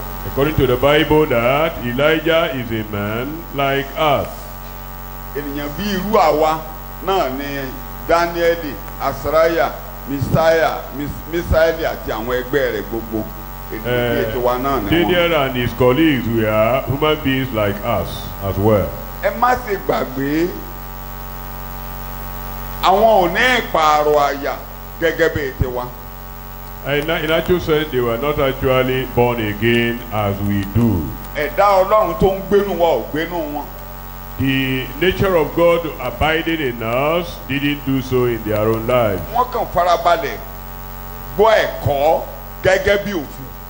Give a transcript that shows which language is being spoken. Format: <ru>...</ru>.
<en>According to the Bible, that Elijah is a man like us.</en> <yo>Ènìyàn bí irú àwa náà ni Dáníẹ́lì, Àsáráyà, Mísáélì àti àwọn ẹgbẹ́ rẹ̀ gbogbo. Ènìyàn bí ètò wa náà ni wọ́n.</yo> <en>Daniel and his colleagues were human beings like us as well.</en> <yo>Ẹ má ṣe gbàgbé àwọn ò ní ìpààrọ̀ àyà gẹ́gẹ́ bí ètè wa.</yo> <en>In actual sense, they were not actually born again as we do.</en> <yo>Ẹ̀dá Ọlọ́run tó ń gbénú wa ò gbénú wọn.</yo> <en>The nature of God abiding in us didn't do so in their own lives.</en> <yo>Wọ́n kàn farabalẹ̀ gbọ́ ẹ̀kọ́ gẹ́gẹ́ bí òfin.</yo>